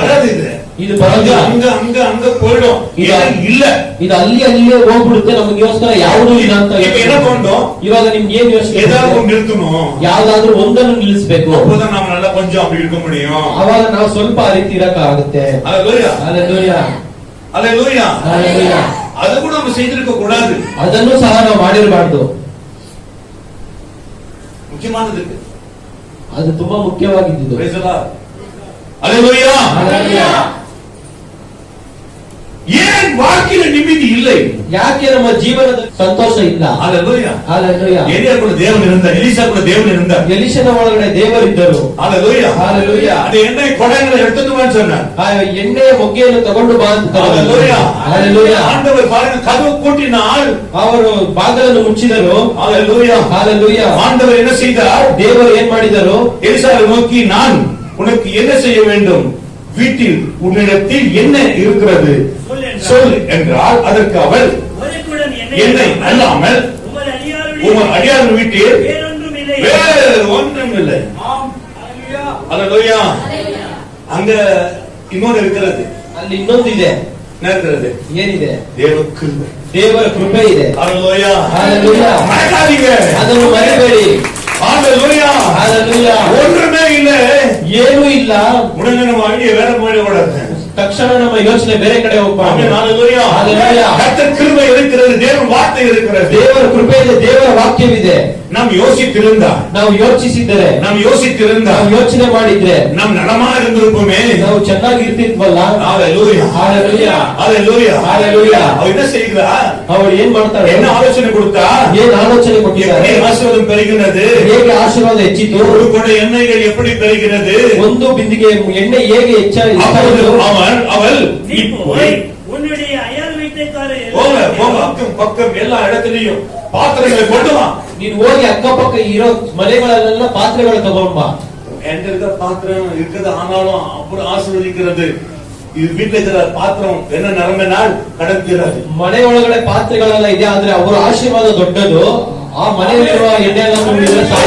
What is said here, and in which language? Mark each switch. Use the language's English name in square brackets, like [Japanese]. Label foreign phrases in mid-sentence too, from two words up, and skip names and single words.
[Tamil] வராது இது, [Kannada] ಇದು [Tamil] அங்க [Kannada] ಬರೋದಿಲ್ಲ, [Tamil] அங்க அங்க அங்க போயிடும், இது இது இல்ல. [Kannada] ಇದು ಅಲ್ಲಿಯೇ ಹೋಗ್ಬಿಡುತ್ತೆ, ನಮಗೋಸ್ಕರ ಯಾವುದೂ ಇಲ್ಲ ಅಂತ. [Tamil] இப்ப என்ன பண்ணோம், [Kannada] ಇವಾಗ ನಿಮ್ಗೆ ಏನ್ ಯೋಚನೆ? [Tamil] ஏதாவது ஒண்ணு நிறுத்தணும், [Kannada] ಯಾವ್ದಾದ್ರು ಒಂದನ್ನು ನಿಲ್ಲಿಸಬೇಕು, [Tamil] அப்போதான் நாம நல்லா கொஞ்சம் அப்படி இருக்க முடியும். [Kannada] ಅವಾಗ ನಾವು ಸ್ವಲ್ಪ ಆ ರೀತಿ ಇರಕ ಆಗುತ್ತೆ. [Tamil] அல்லேலூயா, [Kannada] ಹಾಲೆಲೂಯಾ, [Tamil] அல்லேலூயா. [Kannada] ಹಾಲೆಲೂಯಾ. [Tamil] அது கூட நம்ம செய்திருக்க கூடாது, [Kannada] ಅದನ್ನು ಸಹ ನಾವು ಮಾಡಿರಬಾರ್ದು. [Tamil] முக்கியமானது. [Kannada] ಅದು ತುಂಬಾ ಮುಖ್ಯವಾಗಿದ್ದು. [English] Praise the Lord. [Tamil] அல்லேலூயா. [Kannada] ಹಾಲೆಲೂಯಾ. [Tamil] ஏன் வாழ்க்கையில நிம்மதி இல்லை? [Kannada] ಯಾಕೆ ನಮ್ಮ ಜೀವನದ ಸಂತೋಷ ಇಲ್ಲ? [Tamil] அல்லேலூயா. [Kannada] ಹಾಲೆಲೂಯಾ. [Tamil] ஏலியாக்குள்ள தேவன் இருந்தார், எலிசாக்குள்ள தேவன் இருந்தார். [Kannada] ಎಲಿಷನ ಒಳಗಡೆ ದೇವರಿದ್ದರು. [Tamil] அல்லேலூயா. [Kannada] ಹಾಲೆಲೂಯಾ. [Tamil] அந்த எண்ணெய் குடங்களை எடுத்துட்டு வான்னு சொன்னார். [Kannada] ಆ ಎಣ್ಣೆಯ ಮೊಗ್ಗೆಯನ್ನು ತಗೊಂಡು ಬಾ ಅಂತ [Tamil] அல்லேலூயா. [Kannada] ಹಾಲೆಲೂಯಾ. [Tamil] ஆண்டவர் பாருங்க, கதவு பூட்டினால் [Kannada] ಅವರು ಬಾಗಿಲನ್ನು ಮುಚ್ಚಿದರು. [Tamil] அல்லேலூயா. [Kannada] ಹಾಲೆಲೂಯಾ. [Tamil] ஆண்டவர் என்ன செய்தார்? [Kannada] ದೇವರು ಏನ್ ಮಾಡಿದರು? [Tamil] எலிசாவை நோக்கி, நான் உனக்கு என்ன செய்ய வேண்டும், வீட்டில் உன்னிடத்தில் என்ன இருக்கிறது சொல் என்றால், அதற்கு அவள், ஒரு குடம் எண்ணெய் அல்லாமல் உமது உங்கள் அடியார் வீட்டில் வேறொன்றும் இல்லை. வேறு ஒன்றும் இல்லை. அல்லேலூயா. அங்க இன்னொன்று இருக்கிறது. [Kannada] ಅಲ್ಲಿ ಇನ್ನೊಂದು ಇದೆ. [Tamil] என்ன இருக்கிறது? [Kannada] ಏನಿದೆ? [Tamil] தேவ கிருபை. [Kannada] ದೇವರ ಕೃಪೆ ಇದೆ. [Tamil] அல்லேலூயா. [Kannada] ಹಾಲೆಲೂಯಾ. [Tamil] மறக்காதீங்க, [Kannada] ಅದನ್ನು ಮರೆಯಬೇಡಿ. [Tamil] அல்லேலூயா. [Kannada] ಹಾಲೆಲೂಯಾ. [Tamil] ஒன்றுமே இல்ல, [Kannada] ಏನೂ ಇಲ್ಲ. [Tamil] உடனே நம்ம ஐடியா வேற போயிடக்கூடாது. [Kannada] ತಕ್ಷಣ ನಮ್ಮ ಯೋಚನೆ ಬೇರೆ ಕಡೆ ಹೋಗ್ಬಾರ್ದು. [Tamil] ஆமென். அல்லேலூயா. அல்லேலூயா. கர்த்தர் கிருபை இருக்கிறது, தேவ வார்த்தை இருக்கிறது. [Kannada] ದೇವರ ಕೃಪೆ ಇದೆ, ದೇವರ ವಾಕ್ಯವಿದೆ. [Tamil] நாம் யோசித்திருந்தா, [Kannada] ನಾವು ಯೋಚಿಸಿದರೆ, [Tamil] நாம் யோசித்திருந்தா, [Kannada] ನಾವು ಯೋಚನೆ ಮಾಡಿದ್ರೆ [Tamil] நாம் நலமா இருந்திருப்போமே. [Kannada] ನಾವು ಚೆನ್ನಾಗಿ ಇರ್ತಿದ್ವಲ್ಲ. [Tamil] அல்லேலூயா. [Kannada] ಹಾಲೆಲೂಯಾ. [Tamil] அல்லேலூயா. [Kannada] ಹಾಲೆಲೂಯಾ. [Tamil] அவர் என்ன செய்கிறா? [Kannada] ಅವರು ಏನ್ ಮಾಡ್ತಾರೆ? [Tamil] என்ன ஆலோசனை கொடுத்தா? [Kannada] ಏನ್ ಆಲೋಚನೆ ಕೊಟ್ಟಿದ್ದಾರೆ? [Tamil] எப்படி ஆசீர்வாதம் பெறுகிறது? [Kannada] ಹೇಗೆ ಆಶೀರ್ವಾದ ಹೆಚ್ಚಿತು? [Tamil] ஒரு குடை எண்ணெய்கள் எப்படி பெறுகிறது? [Kannada] ಒಂದು ಬಿಂದಿಗೆ ಎಣ್ಣೆ ಹೇಗೆ [Tamil] அப்பொழுது [Kannada] ಹೆಚ್ಚಾಯಿತು? [Tamil] அவள் நீ போய் உன்னுடைய அயல் வீட்டுக்காரர் போங்க போங்க, அக்கம் பக்கம் எல்லா இடத்துலயும் பாத்திரங்களை கொண்டு வா. [Kannada] ನೀನು ಹೋಗಿ ಅಕ್ಕಪಕ್ಕ ಇರೋ ಮನೆಗಳಲ್ಲೆಲ್ಲ ಪಾತ್ರೆಗಳು ತಗೊಂಡ್ ಬಾ. [Tamil] என்கிட்ட இருக்க பாத்திரம் இருக்குது, ஆனாலும் அப்புறம் ஆசீர்வதிக்கிறது. இது வீட்டுல இருக்கிற பாத்திரம் என்ன நிலைமைனால் கடக்கிறது. [Kannada] ಮನೆ ಒಳಗಡೆ ಪಾತ್ರೆಗಳೆಲ್ಲ ಇದೆ, ಆದ್ರೆ ಅವರ ಆಶೀರ್ವಾದ ದೊಡ್ಡದು. ಆ ಮನೆಯಲ್ಲಿರುವ ಎಣ್ಣೆ ಎಲ್ಲ ತುಂಬಿದ್ರೆ